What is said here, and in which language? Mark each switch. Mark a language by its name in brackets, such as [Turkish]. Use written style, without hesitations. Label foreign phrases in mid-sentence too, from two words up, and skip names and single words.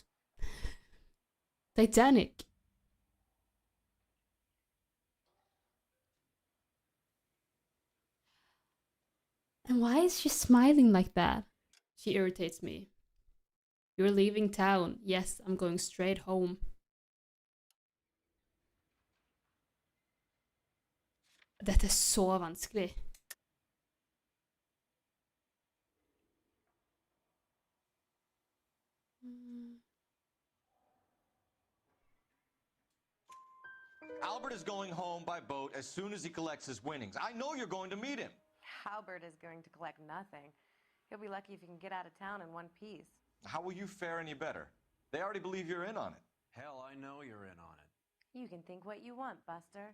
[English] Titanic. And why is she smiling like that? She irritates me. You're leaving town. Yes, I'm going straight home. [Norwegian] Dette er så vanskelig. [English] Albert is going home by boat as soon as he collects his winnings. I know you're going to meet him. Albert is going to collect nothing. He'll be lucky if he can get out of town in one piece. How will you fare any better? They already believe you're in on it. Hell, I know you're in on it. You can think what you want, Buster.